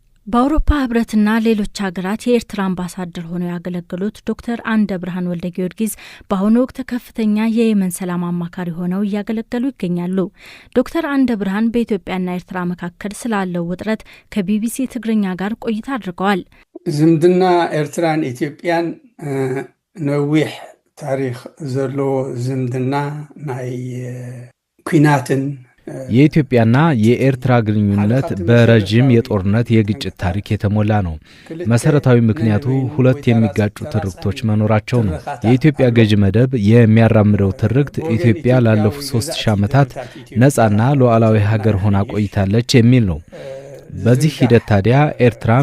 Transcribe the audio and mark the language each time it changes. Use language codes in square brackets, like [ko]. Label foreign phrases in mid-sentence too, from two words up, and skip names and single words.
[am] በአውሮፓ ህብረትና ሌሎች ሀገራት የኤርትራ አምባሳደር ሆነው ያገለገሉት ዶክተር አንደ ብርሃን ወልደ ጊዮርጊስ በአሁኑ ወቅት ከፍተኛ የየመን ሰላም አማካሪ ሆነው እያገለገሉ ይገኛሉ። ዶክተር አንደ ብርሃን በኢትዮጵያና ኤርትራ መካከል ስላለው ውጥረት ከቢቢሲ ትግርኛ ጋር ቆይታ አድርገዋል። [ti] ዝምድና ኤርትራን ኢትዮጵያን ነዊሕ ታሪክ ዘሎ ዝምድና ናይ ኩናትን [am] የኢትዮጵያና የኤርትራ ግንኙነት በረጅም የጦርነት የግጭት ታሪክ የተሞላ ነው። መሰረታዊ ምክንያቱ ሁለት የሚጋጩ ትርክቶች መኖራቸው ነው። የኢትዮጵያ ገዥ መደብ የሚያራምደው ትርክት ኢትዮጵያ ላለፉት 3000 ዓመታት ነፃና ሉዓላዊ ሀገር ሆና ቆይታለች የሚል ነው። በዚህ ሂደት ታዲያ ኤርትራም